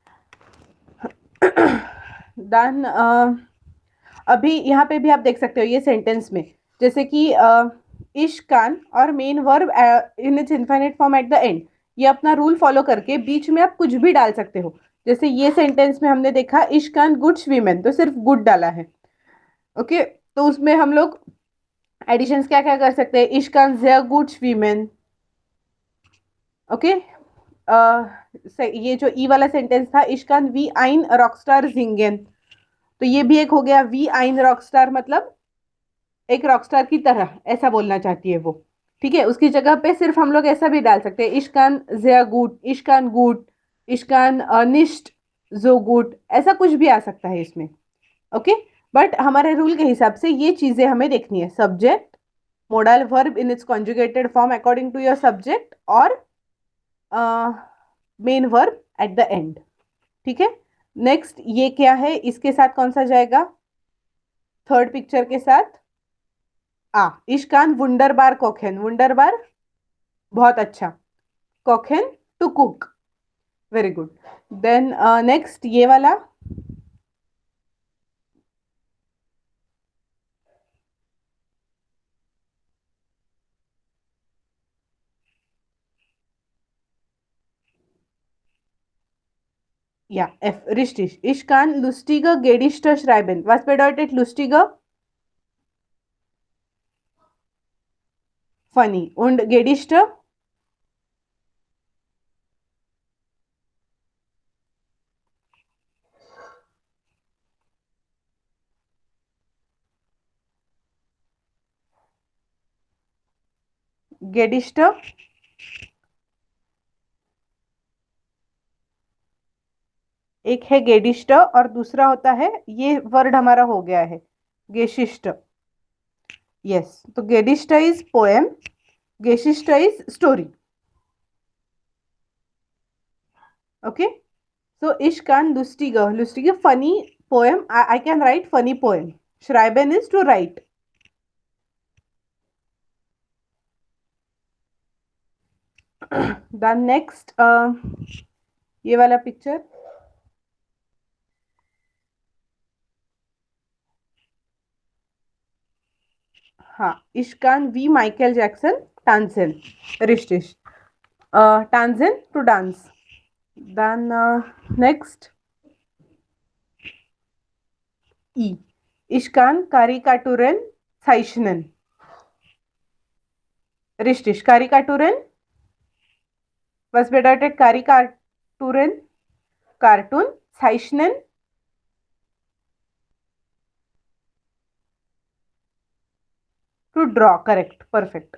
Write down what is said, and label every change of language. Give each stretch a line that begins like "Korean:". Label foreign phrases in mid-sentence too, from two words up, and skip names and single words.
Hindi: देन अभी यहाँ पे भी आप देख सकते हो ये सेंटेंस में, जैसे कि
German: ich kann
Hindi: और
English: main verb in its infinite form at the end,
Hindi: ये अपना
English: rule follow
Hindi: करके बीच में आप कुछ भी डाल सकते हो। जैसे ये सेंटेंस में हमने देखा
German: ich kann gut schwimmen,
Hindi: तो सिर्फ गुड डाला है। ओके। तो उसमें हम लोग एडिशंस क्या क्या कर सकते हैं?
German: ich kann sehr gut schwimmen। ओके।
Hindi: ये जो ई वाला सेंटेंस था,
German: ich kann wie ein Rockstar singen,
Hindi: तो ये भी एक हो गया,
German: wie ein Rockstar
Hindi: मतलब एक रॉकस्टार की तरह, ऐसा बोलना चाहती है वो। ठीक है, उसकी जगह पे सिर्फ हम लोग ऐसा भी डाल सकते हैं,
German: ich kann sehr gut, ich kann gut, ich kann nicht so gut,
Hindi: ऐसा कुछ भी आ सकता है इसमें। ओके, बट हमारे रूल के हिसाब से ये चीजें हमें देखनी है,
English: subject, modal verb in its conjugated form according to your subject,
Hindi: और
English: main verb at the end.
Hindi: ठीक है, नेक्स्ट ये क्या है, इसके साथ कौन सा जाएगा,
English: third picture
Hindi: के साथ,
German: ich kann wunderbar kochen, wunderbar
Hindi: बहुत अच्छा, कोखेन
English: to cook, very good. then next
Hindi: ये वाला,
German: ja, F, richtig. Ich kann lustige Gedichte schreiben. Was bedeutet lustige? Funny. Und Gedichte? Gedichte?
Hindi: एक है गेडिस्ट और दूसरा होता है, ये वर्ड हमारा हो गया है गेशिष्ट।
English: यस, तो Gedicht is poem, Geschichte is story. ओके, so
German: ich kann lustige
English: funny poem, I can write funny poem.
German: Schreiben
English: is to write. Then next
Hindi: ये वाला पिक्चर, हाँ,
German: ich kann wie Michael Jackson tanzen, richtig, tanzen
English: to dance. then next
German: ई, ich kann Karikaturen zeichnen, richtig Karikaturen, was bedeutet Karikaturen, कार्टून, zeichnen
English: to draw, correct, perfect.